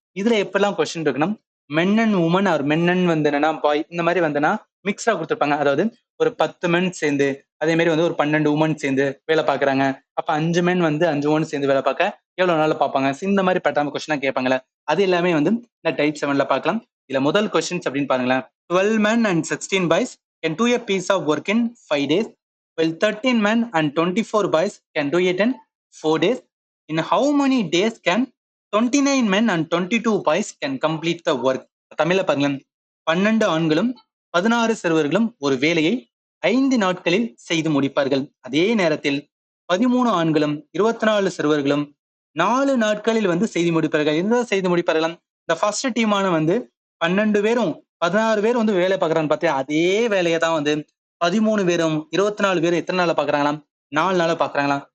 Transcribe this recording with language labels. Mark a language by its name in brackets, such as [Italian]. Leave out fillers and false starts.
[Tamil] இதுல எப்பெல்லாம் கொஸ்டின் இருக்குன்னா men and woman R men and வந்து என்னன்னா பாய் இந்த மாதிரி வந்துன்னா மிக்ஸ்டா கொடுத்துருப்பாங்க. அதாவது ஒரு 10 மென் சேர்ந்து அதே மாதிரி வந்து ஒரு 12 உமன் சேர்ந்து வேலை பார்க்கறாங்க. அப்ப 5 மென் வந்து 5 உமன் சேர்ந்து வேலை பார்க்க எவ்வளவு நாள் பார்ப்பாங்க? இந்த மாதிரி பேட்டர்ன் கொஸ்டினா கேட்பாங்கல்ல. அது எல்லாமே வந்து இந்த டைப் 7ல பார்க்கலாம். இதுல முதல் கொஸ்டின்ஸ் அப்படின்னு பாருங்களேன். [English] 12 men and 16 boys can do a piece of work in 5 days, while 13 men and 24 boys can do it in 4 days. In how many days can 29 men and 22 boys can complete the work? [Tamil] தமிழ்ல பாருங்களேன். 12 ஆண்களும் 16 சிறுவர்களும் ஒரு வேலையை 5 நாட்களில் செய்து முடிப்பார்கள். அதே நேரத்தில் 13 ஆண்களும் 24 சிறுவர்களும் 4 நாட்களில் வந்து செய்து முடிப்பார்கள். எந்த செய்து முடிப்பார்கள்? இந்த ஃபர்ஸ்ட் டீமான வந்து 12 பேரும் 16 பேர் வந்து வேலை பார்க்கறான்னு பார்த்தியா, அதே வேலையை தான் வந்து 13 பேரும் 24 பேரும் எத்தனை நாள பார்க்கறாங்களாம்? 4 நாள பார்க்கறாங்களாம்.